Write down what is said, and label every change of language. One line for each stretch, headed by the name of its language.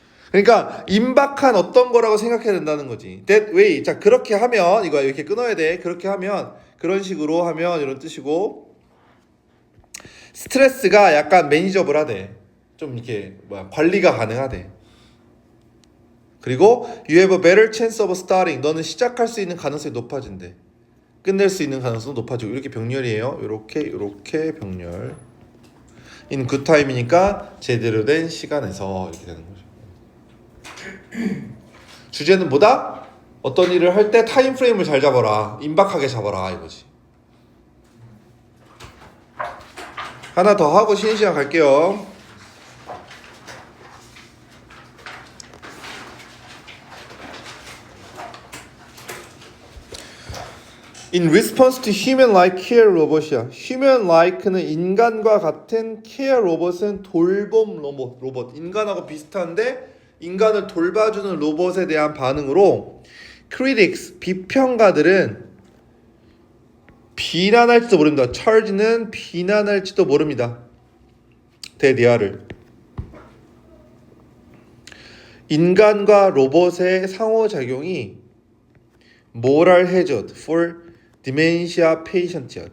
Korean: 그러니까 임박한 어떤 거라고 생각해야 된다는 거지.
English: That way.
Korean: 자, 그렇게 하면 이거 이렇게 끊어야 돼. 그렇게 하면 그런 식으로 하면 이런 뜻이고, 스트레스가 약간 매니저블하대. 좀 이렇게 관리가 가능하대. 그리고
English: you have a better chance of starting.
Korean: 너는 시작할 수 있는 가능성이 높아진대. 끝낼 수 있는 가능성도 높아지고. 이렇게 병렬이에요. 이렇게 병렬.
English: in good time
Korean: 이니까 제대로 된 시간에서 이렇게 되는 거죠. 주제는 뭐다? 어떤 일을 할 때 타임 프레임을 잘 잡아라. 임박하게 잡아라 이거지. 하나 더 하고 쉬는 시간 갈게요.
English: In response to human-like care robot이야.
Korean: human-like는 인간과 같은 care robot은 돌봄 로봇. 인간하고 비슷한데 인간을 돌봐주는 로봇에 대한 반응으로 critics, 비평가들은 비난할지도 모릅니다. charge는 비난할지도 모릅니다. 대디아를. 인간과 로봇의 상호작용이
English: moral hazard for dementia patient이야.